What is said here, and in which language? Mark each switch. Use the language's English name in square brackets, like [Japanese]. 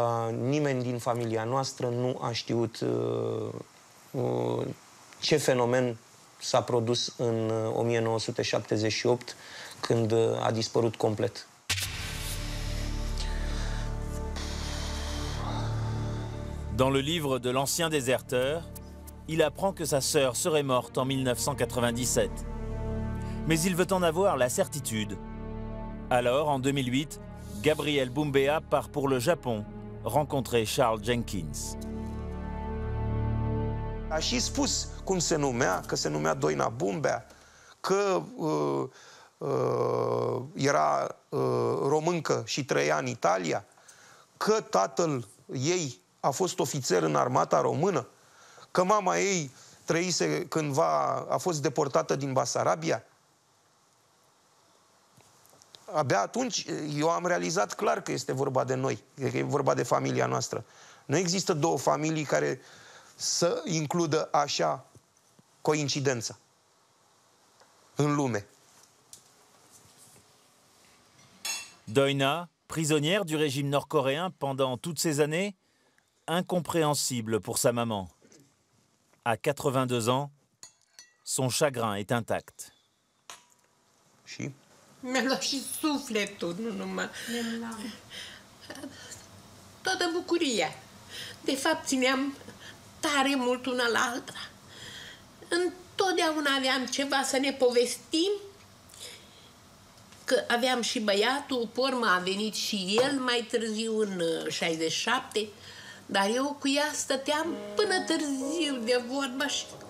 [Romanian] Nimeni din familia noastră nu a știut ce fenomen s-a produs în 1978, când a dispărut complet. [French] Dans le livre de l'ancien déserteur, il apprend que sa sœur serait morte en 1997. Mais il veut en avoir la certitude. Alors, en 2008, Gabriel Bumbea part pour le Japon, rencontrer Charles Jenkins. [Romanian] A și spus cum se numea, că se numea Doina Bumbea, că era româncă și trăia în Italia, că tatăl ei a fost ofițer în armata română, că mama ei trăise cândva, a fost deportată din Basarabia. Abia atunci eu am realizat clar că este vorba de noi, că e vorba de familia noastră. Nu există două familii care să includă așa coincidența în lume. [French] Doina, prisonnière du régime nord-coréen pendant toutes ces années, incompréhensible pour sa maman. À 82 ans, son chagrin est intact. [Romanian] Și? Mi-a luat și sufletul, nu numai. Toată bucuria. De fapt, țineam tare mult una la alta. Întotdeauna aveam ceva să ne povestim, că aveam și băiatul, pe urmă a venit și el mai târziu, în 67, dar eu cu ea stăteam până târziu de vorba și...